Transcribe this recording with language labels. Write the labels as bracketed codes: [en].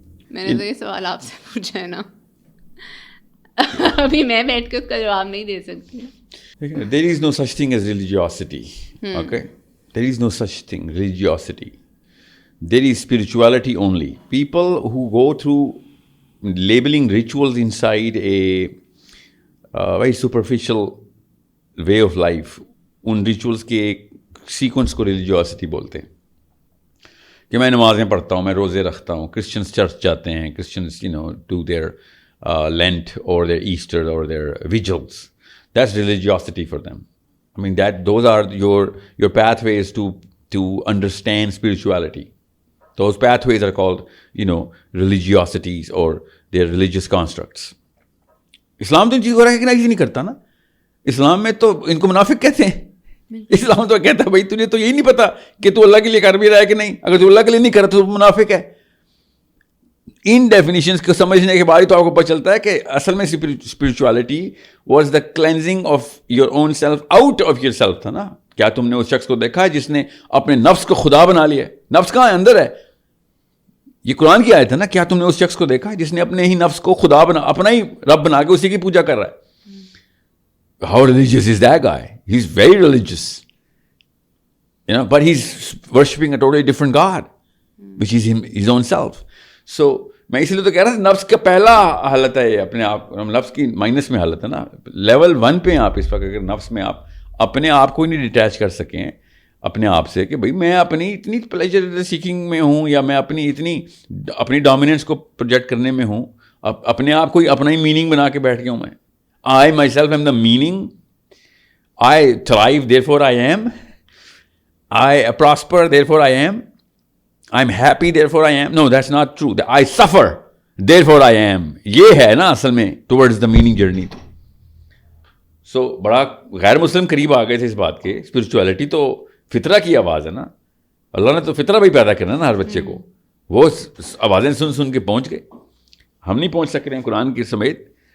[ur] میں نے تو یہ سوال آپ سے پوچھا ہے نا, ابھی میں بیٹھ کے اس کا جواب نہیں دے سکتی. [en] There is no such thing as religiosity. Okay? There is no such thing, religiosity. There is spirituality only. People who go through labeling rituals inside a very superficial way of life, [ur] in rituals کے ایک sequence کو religiosity بولتے ہیں کہ میں نمازیں پڑھتا ہوں, میں روزے رکھتا ہوں. کرسچنس چرچ جاتے ہیں, [en] Christians do their Lent اور their Easter اور their vigils. That's religiosity for them. I mean those are your pathways to understand spirituality. Those pathways are called, religiosities or they're religious constructs. [ur] اسلام تو ان چیز کو ریکگنائز ہی نہیں کرتا نا. اسلام میں تو ان کو منافق کہتے ہیں. اسلام تو کہتا ہے بھائی تجھے تو یہی نہیں پتا کہ تو اللہ کے لیے کر بھی رہا ہے کہ نہیں. اگر تو اللہ کے لیے نہیں کرتا تو منافق ہے. ان ڈیفینیشنس کو سمجھنے کے بعد ہی تو آپ کو پتہ چلتا ہے کہ اصل میں spirituality [en] was the cleansing of your own self out of yourself [ur] تھا نا. کیا تم نے اس شخص کو دیکھا ہے جس نے اپنے نفس کو خدا بنا لیا ہے؟ نفس کہاں ہے؟ اندر ہے. یہ قرآن کی آیت ہے نا. کیا تم نے اس شخص کو دیکھا ہے جس نے اپنے ہی نفس کو خدا بنا, اپنا ہی رب بنا کے اسی کی پوجا کر رہا ہے؟ [en] How religious is that guy? He's very religious. But he's worshipping a totally different God, which is his own self. [ur] So میں اس لیے تو کہہ رہا تھا نفس کا پہلا حالت ہے اپنے آپ, نفس کی مائنس میں حالت ہے نا. لیول 1 پہ آپ اس وقت اگر نفس میں آپ اپنے آپ کو ہی نہیں ڈیٹیچ کر سکیں اپنے آپ سے کہ بھائی میں اپنی اتنی پلیجر سیکنگ میں ہوں یا میں اپنی ڈومیننس کو پروجیکٹ کرنے میں ہوں, اپنے آپ کو ہی اپنا ہی میننگ بنا کے بیٹھ گیا ہوں میں. [en] I myself am the meaning. I thrive, therefore I am. I prosper, therefore I am. I'm happy, therefore I am. No, that's not true. I suffer, therefore I am. [ur] یہ ہے نا اصل میں [en] towards the meaning journey. [ur] So بڑا غیر مسلم قریب آ گئے تھے اس بات کے. اسپرچویلٹی تو فطرہ کی آواز ہے نا. اللہ نے تو فطرہ بھی پیدا کرنا نا ہر بچے کو. وہ آوازیں سن کے پہنچ گئے. ہم نہیں پہنچ سک رہے ہیں قرآن کی سمیت.